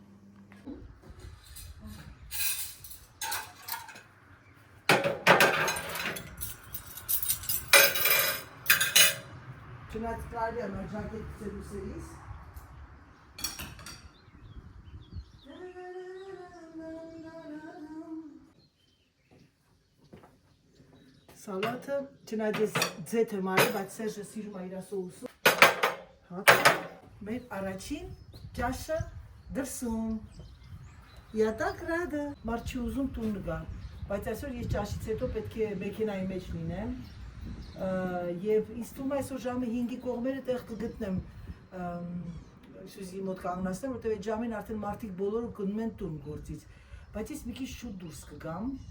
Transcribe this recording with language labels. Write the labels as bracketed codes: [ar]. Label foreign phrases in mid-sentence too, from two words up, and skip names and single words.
[hy] Չնայած կարելի է մաջակետ ծերուսերիս։ Սալատը, չնայած ես ձեթ եմ արել, բայց Սերժը սիրում է իր սոուսը։ Հացը, մեր առաջին ճաշը դրսում։ [ru] Я так рада, [hy] մարդ չի ուզում տուն գա, բայց այսօր ես ճաշից հետո պետք է մեքենայի մեջ լինեմ և ինձ թվում է այսօր ժամը 5-ի կողմերը տեղ կգտնեմ Սյուզիի մոտ կանգնացնեմ, որտև այդ ժամին արդեն մարդիկ բոլորը գնում են տուն գործից, բայց ես մի քիչ շուտ դուրս կգամ,